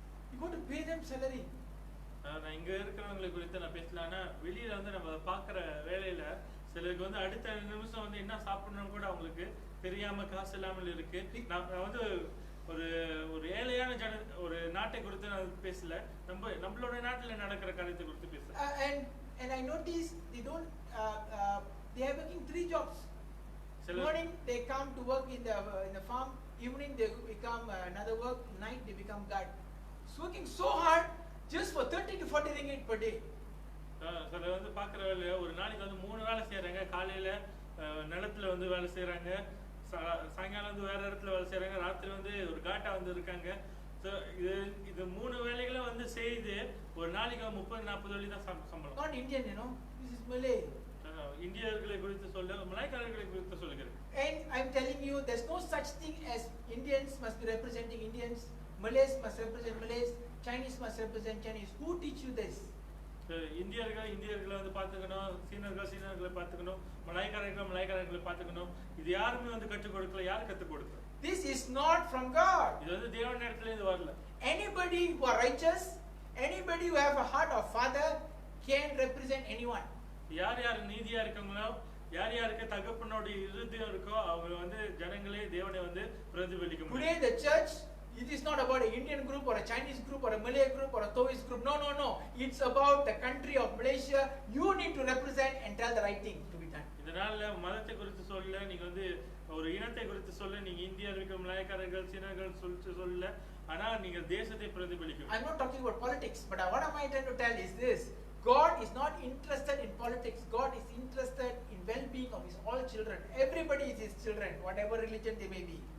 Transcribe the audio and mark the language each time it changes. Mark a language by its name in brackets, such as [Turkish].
[English] You got to pay them salary. [Tamil] நான் இங்க இருக்கிறவங்களை குறித்து நான் பேசலாம்னா வெளியில வந்து நம்ம பாக்குற வேலையில சிலருக்கு வந்து அடுத்த நிமிஷம் வந்து என்ன சாப்பிடணும் கூட அவங்களுக்கு தெரியாம காசு இல்லாமல் இருக்கு. நான் வந்து ஒரு ஏழையான ஒரு நாட்டை குறித்து நான் பேசல, நம்மளோட நாட்டுல நடக்கிற காரியத்தை குறித்து பேசுறேன். [English] And I notice they don't they are working 3 jobs. Morning they come to work in the farm, evening they become another work, night they become guard. It's working so hard just for 30 to 40 ringgit per day. [Tamil] சில வந்து பாக்குற வேலைய ஒரு நாளைக்கு வந்து 3 வேளை செய்யறாங்க. காலையில நிலத்துல வந்து வேலை செய்யறாங்க, சாயங்காலம் வந்து வேற இடத்துல வேலை செய்யறாங்க, ராத்திரி வந்து ஒரு காட்டா வந்து இருக்காங்க. ஸோ இது 3 வேலைகளும் வந்து செய்து ஒரு நாளைக்கு 30-40 வழி தான் சம்பளம். [English] Not Indian, you know, this is Malay. [Tamil] இந்தியர்களை குறித்து சொல்ல, மலாய்க்காரர்களை குறித்து சொல்லுகிறேன். [English] And I'm telling you, there's no such thing as Indians must be representing Indians, Malays must represent Malays, Chinese must represent Chinese. Who teach you this? [Tamil] இந்தியர்களை வந்து பார்த்துக்கணும், சீனர்களை பார்த்துக்கணும், மலாய்க்காரர்களை பார்த்துக்கணும். இது யாருமே வந்து கற்றுக் கொடுக்கல. யார் கற்றுக் கொடுக்கல? [English] This is not from God. [Tamil] இது வந்து தேவன் இடத்துல இருந்து வரல. [English] Anybody who are righteous, anybody who have a heart of father can represent anyone. [Tamil] யார் நீதியா இருக்காங்களோ, யாருக்கு தகப்பனோட இருதயம் இருக்கோ, அவங்க வந்து ஜனங்களே தேவனை வந்து பிரதிபலிக்க முடியும். [English] Today the church, it is not about an Indian group or a Chinese group or a Malay group or a Taoist group. No. It's about the country of Malaysia. You need to represent and tell the right thing to be done. [Tamil] இதனால மதத்தை குறித்து சொல்ல, நீங்க வந்து ஒரு இனத்தை குறித்து சொல்ல, நீங்க இந்தியர்கள், மலாய்க்காரர்கள், சீனர்கள் சொல்ல, ஆனா நீங்க தேசத்தை பிரதிபலிக்கணும். [English] I'm not talking about politics, but what am I trying to tell is this: God is not interested in politics. God is interested in well-being of His all children. Everybody is His children, whatever religion they may be.